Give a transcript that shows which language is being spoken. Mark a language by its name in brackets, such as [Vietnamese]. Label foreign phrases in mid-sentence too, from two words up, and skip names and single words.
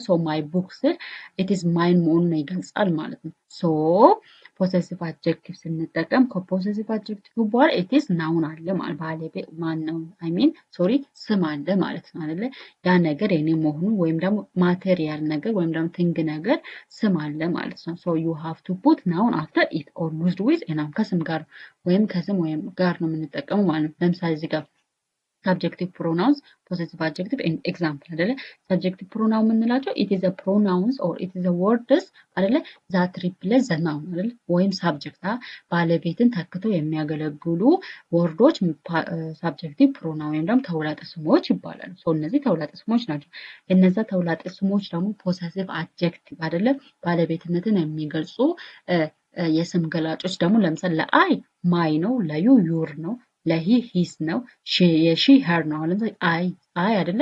[English] my book [Amharic] ስል [English] it's mine [Amharic] መሆኑን ይገልጻል ማለት ነው። [English] possessive adjective [Amharic] ስንጠቀም ከፖሰሲቭ አድጀክቲቭ በኋላ [English] its noun [Amharic] አለ ማለት ባለቤት ማን ነው ስም አለ ማለት ነው አይደለ? ያ ነገር የኔ መሆኑን ወይም ደግሞ ማቴሪያል ነገር ወይም ደግሞ ቲንግ ነገር ስም አለ ማለት ነው። [English] you have to put noun after it or used with a noun [Amharic] ከስም ጋር ወይም ከስም ወይም ጋር ነው የምንጠቀመው ማለት ነው። ለምሳሌ እዚህ ጋር [English] subjective pronouns possessive adjective and example [Amharic] አይደለ? [English] subjective pronoun የምንላቸው it is a pronouns or it is a words አይደለ? that replace the noun [Amharic] አይደለ? ወይም subject ባለቤትን ተክተው የሚያገለግሉ ወርዶች [English] subjective pronoun [Amharic] ወይም ደግሞ ተውላጠ ስሞች ይባላሉ። እነዚህ ተውላጠ ስሞች ናቸው። እነዛ ተውላጠ ስሞች ደግሞ [English] possessive adjective [Amharic] አይደለ? ባለቤትነትን የሚገልጹ የስም ገላጮች ደግሞ ለምሳሌ ለአይ ማይ ነው፣ ለዩ ዩር ነው፣ ለሂ ሂስ ነው፣ የሺ ሄር ነው። አሁን ለምሳሌ አይ አይደለ?